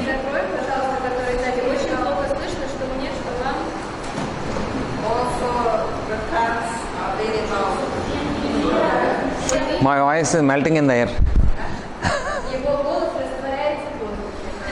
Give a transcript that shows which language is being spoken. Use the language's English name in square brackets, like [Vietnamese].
[Russian] Закрой, пожалуйста, который сзади. Очень плохо слышно, что мне, что вам. [English] Also, the cats are very loud. My voice is melting in the air. [Russian] Его голос растворяется в воздухе.